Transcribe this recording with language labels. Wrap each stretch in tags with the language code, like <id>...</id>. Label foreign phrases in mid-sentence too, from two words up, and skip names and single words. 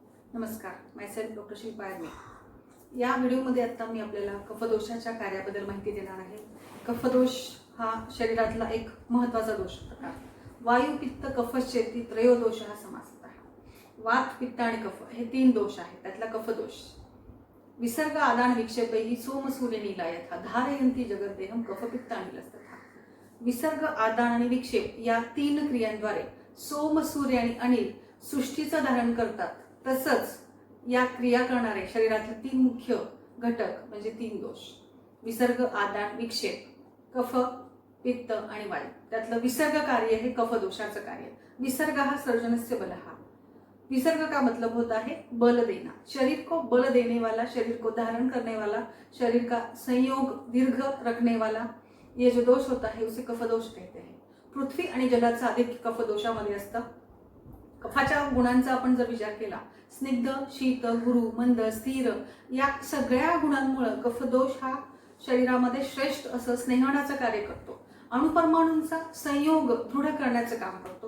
<mr>नमस्कार, मायसेल्फ डॉक्टर शिल्पा यादव. या व्हिडिओमध्ये आता मी आपल्याला कफदोषाच्या कार्याबद्दल माहिती देणार आहे. कफदोष हा शरीरातला एक महत्त्वाचा दोष प्रकार.</mr> <sa>वायू पित्त कफश्चेती त्रयोदोष</sa> <mr>हा समास आहे. वात पित्त आणि कफ हे 3 दोष आहेत. त्यातला कफदोष.</mr> <sa>विसर्ग आदान विक्षेपैः सोम सूर्य नीला यथा धारयन्ति जगद्देहम कफपित्त अनिलस्तथा.</sa> <mr>विसर्ग आदान आणि विक्षेप या 3 क्रियांद्वारे सोम सूर्य आणि अनिल सृष्टीचं धारण करतात. तसंच या क्रिया करणारे शरीरातले 3 मुख्य घटक म्हणजे 3 दोष. विसर्ग आदान विक्षेप, कफ पित्त आणि वायू. त्यातलं विसर्ग कार्य हे कफदोषाचं कार्य. विसर्ग हा</mr> <sa>सर्जनस्य बल</sa> <mr>हा.</mr> <hi>विसर्ग का मतलब होता है बल देना. शरीर को बल देने वाला, शरीर को धारण करने वाला, शरीर का संयोग दीर्घ रखने वाला ये जो दोष होता है उसे कफदोष कहते हैं.</hi> <mr>पृथ्वी आणि जलाचं आधिक्य कफदोषामध्ये असतं. कफाच्या गुणांचा आपण जर विचार केला, स्निग्ध, शीत, गुरु, मंद, स्थिर या सगळ्या गुणांमुळे कफदोष हा शरीरामध्ये श्रेष्ठ असं स्नेहणाचं कार्य करतो. अणुपरमाणूंचा संयोग दृढ करण्याचं काम करतो.</mr>